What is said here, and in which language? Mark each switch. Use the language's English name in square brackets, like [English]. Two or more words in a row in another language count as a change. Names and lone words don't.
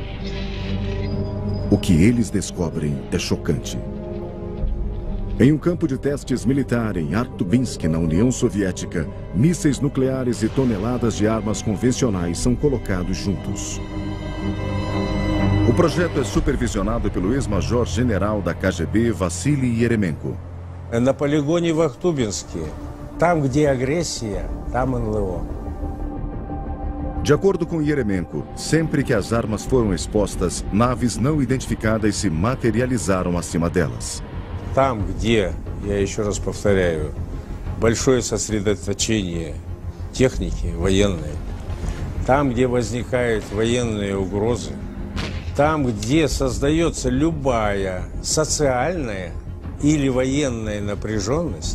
[Portuguese] O que eles descobrem é chocante. Em um campo de testes militar em Arktubinsk, na União Soviética, mísseis nucleares e toneladas de armas convencionais são colocados juntos. O projeto é supervisionado pelo ex-major-general da KGB, Vassily Yeremenko. [Russian] На полигоне в Ахтубинске, там, где агрессия, там НЛО. [Portuguese] De acordo com Yeremenko, sempre que as armas foram expostas, naves não identificadas se materializaram acima delas. [Russian] Там, где, я еще раз повторяю, большое сосредоточение техники военной, там, где возникают военные угрозы, там, где создается любая социальная или военная напряженность.